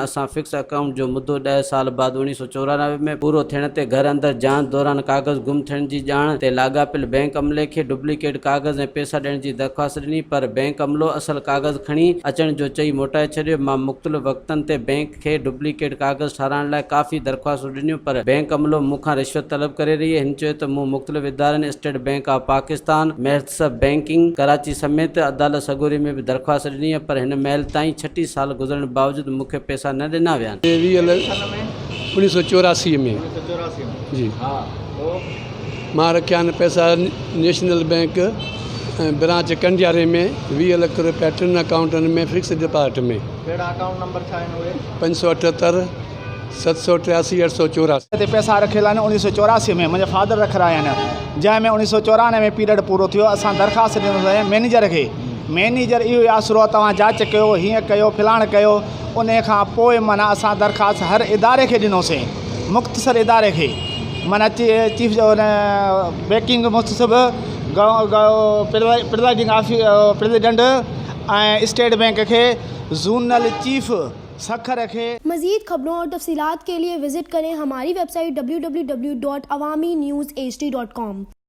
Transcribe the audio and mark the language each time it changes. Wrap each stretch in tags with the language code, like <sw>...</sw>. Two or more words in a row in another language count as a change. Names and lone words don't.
<sd>असां</sd> <en>fix account</en> <sd>जो मुद्दो 10 साल बाद 1994 में पूरो थियण ते घर अंदर जांच दौरान कागज़ गुम थियण जी ॼाण ते लाॻापियल बैंक अमले खे डुप्लीकेट कागज़ ऐं पैसा ॾियण जी दरख़्वास्त ॾिनी, पर बैंक अमलो असल कागज़ खणी अचण जो चई मोटाए छॾियो। मां मुख़्तलिफ़ वक़्तनि ते बैंक खे डुप्लीकेट कागज़ ठाराइण लाइ काफ़ी दरख़्वास्तूं ॾिनियूं, पर बैंक अमलो मूंखां रिश्वत तलब करे रही है। हिन चयो त मूं मुख़्तलिफ़ इदारनि स्टेट बैंक ऑफ पाकिस्तान, मेहतसब बैंकिंग कराची समेत अदालत सगोरी में बि दरख़्वास्त ॾिनी है, पर हिन महिल ताईं 36 साल गुज़रण बावजूदि मूंखे पैसा न ॾिना विया आहिनि। 1984 में जी मां रखिया आहिनि पैसा नेशनल बैंक ब्रांच कंडियारे में 20 लाख रुपया 3 अकाउंटनि में</sd> <en>fix deposit</en> <sd>में। कहिड़ा अकाउंट नंबर छा आहिनि उहे? 578 783 884 ते पैसा रखियल आहिनि 1984 में मुंहिंजे फादर रखिया आहिनि, जंहिंमें 1994 में पीरियड पूरो थियो। असां दरख़्वास्त ॾिनोसीं मैनेजर खे। मैनेजर इहो आसरो तव्हां जांच कयो, हीअं कयो, फिलाण कयो। उन खां पोइ माना असां दरख़्वास्त हर इदारे खे ॾिनोसीं, मुख़्तसर इदारे खे, माना चीफ बैंकिंग मुख़्तसिब प्रेसिडेंट ऐं स्टेट बैंक के</sd> <en>zonal chief</en> <sd>सखर खे।</sd> <ur>مزید خبروں اور تفصیلات کے لیے وزٹ کریں ہماری ویب سائٹ www.awamiNewsHD.com.</ur>